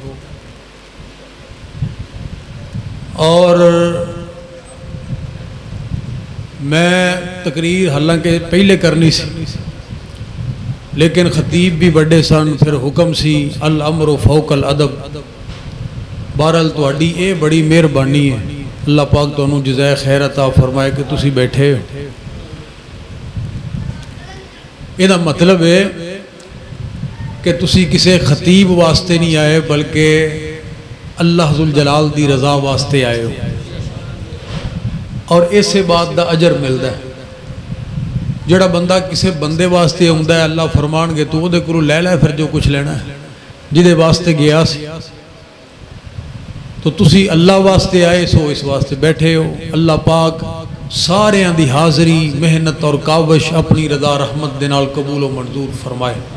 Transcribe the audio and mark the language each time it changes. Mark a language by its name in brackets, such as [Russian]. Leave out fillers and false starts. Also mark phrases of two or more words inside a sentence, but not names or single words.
[Punjabi] اور میں تقریر حالانکہ پہلے کرنی سی لیکن خطیب بھی بڑے سن، پھر حکم سی [Arabic] الامر فوق الادب. [Punjabi] بہرحال تہاڈی اے بڑی مہربانی ہے، اللہ پاک تانوں جزائے خیر عطا فرمائے کہ تسی بیٹھے ہو. یہ مطلب ہے کہ تسی کسے خطیب واسطے نہیں آئے بلکہ اللہ ذوالجلال دی رضا واسطے آئے ہو، اور اسے بات دا اجر ملدا ہے. جڑا بندہ کسے بندے واسطے ہوندا ہے اللہ فرمان گے تو دے کرو لے لے پھر جو کچھ لینا ہے. جدے واسطے گیا سی تو تسی اللہ واسطے آئے سو اس واسطے بیٹھے ہو. اللہ پاک سارے دی حاضری محنت اور کاوش اپنی رضا رحمت دے نال قبول و منظور فرمائے.